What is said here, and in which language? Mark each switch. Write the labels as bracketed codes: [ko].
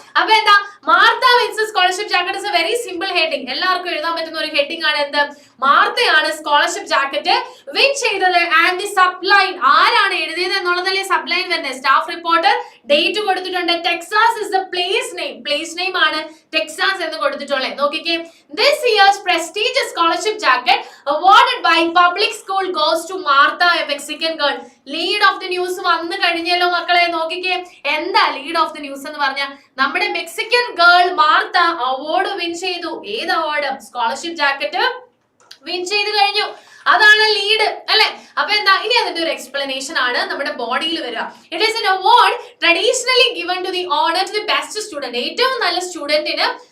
[en] അപ്പൊ എന്താ, Martha wins scholarship jacket is a very simple heading. [ml] എല്ലാവർക്കും എഴുതാൻ പറ്റുന്ന ഒരു ഹെഡിങ് ആണ്. എന്ത്, മാർത്തയാണ് സ്കോളർഷിപ്പ് ജാക്കറ്റ് വിൻ ചെയ്തത്. ആൻഡ് ദി സബ്ലൈൻ, ആരാണ് എഴുതിയത് എന്നുള്ളതല്ലേ സബ്ലൈൻ വരുന്നത്. സ്റ്റാഫ് റിപ്പോർട്ടർ ഡേറ്റ് കൊടുത്തിട്ടുണ്ട്. Texas is the place name, place name ആണ് ടെക്സാസ് എന്ന് കൊടുത്തിട്ടുള്ളത്. [en] നോക്കിക്കേ, this year's prestigious scholarship jacket awarded by public school goes to Martha, a Mexican girl. [ml] Lead of the news വന്നു കഴിഞ്ഞല്ലോ മക്കളെ. നോക്കിക്കേ, എന്താ ലീഡ് ഓഫ് ദി ന്യൂസ് എന്ന് പറഞ്ഞാൽ നമ്മുടെ Mexican girl Martha award win ചെയ്തു. ഏത് അവാർഡ്, സ്കോളർഷിപ്പ് ജാക്കറ്റ് വിൻ ചെയ്ത് കഴിഞ്ഞു, അതാണ് ലീഡ് അല്ലെ. അപ്പൊ എന്താ, ഇനി അതിന്റെ ഒരു എക്സ്പ്ലനേഷൻ ആണ് നമ്മുടെ ബോഡിയിൽ വരിക. It is N award traditionally given to the owner to the best student. ഏറ്റവും നല്ല സ്റ്റുഡന്റിന്